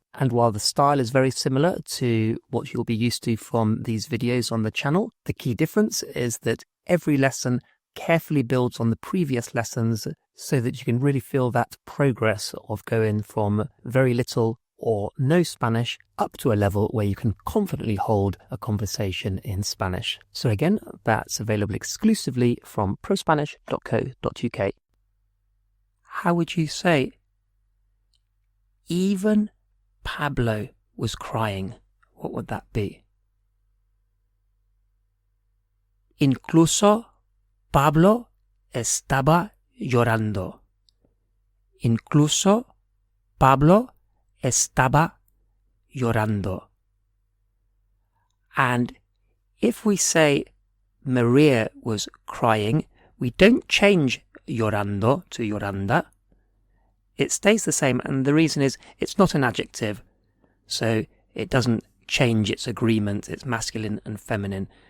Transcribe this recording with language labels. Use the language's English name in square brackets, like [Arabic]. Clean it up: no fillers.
[English] And while the style is very similar to what you'll be used to from these videos on the channel, the key difference is that every lesson carefully builds on the previous lessons so that you can really feel that progress of going from very little or no Spanish up to a level where you can confidently hold a conversation in Spanish. So again, that's available exclusively from prospanish.co.uk. How would you say even Pablo was crying? What would that be? [Spanish] Incluso Pablo estaba llorando. Incluso Pablo estaba llorando. [English] And if we say Maria was crying, we don't change llorando to lloranda. It stays the same, and the reason is it's not an adjective, so it doesn't change its agreement, it's masculine and feminine.